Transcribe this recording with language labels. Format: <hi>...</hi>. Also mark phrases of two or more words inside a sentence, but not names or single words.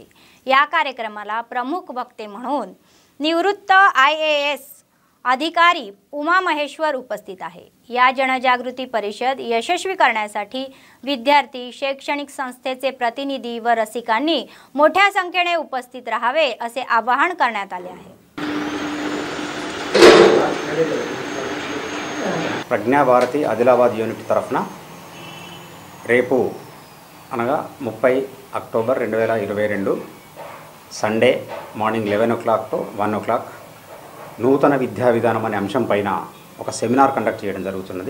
<mr>या कार्यक्रमाला प्रमुख वक्ते म्हणून निवृत्त IAS अधिकारी उमा महेश्वर उपस्थित आहे। या जनजागृती परिषद यशस्वी करण्यासाठी विद्यार्थी, शैक्षणिक संस्थेचे प्रतिनिधी व रसिकांनी मोठ्या संख्येने उपस्थित राहावे असे आवाहन करण्यात आले आहे।</mr> <te>ప్రజ్ఞా భారతి ఆదిలాబాద్ యూనిట్ తరఫున రేపు అనగా 30 అక్టోబర్ 2022</te> <en>Sunday morning 11 o'clock to 1 o'clock</en> <te>నూతన విద్యా విధానం అనే అంశం పైన ఒక</te> <en>seminar conduct</en> <te>చేయడం జరుగుతున్నది।</te>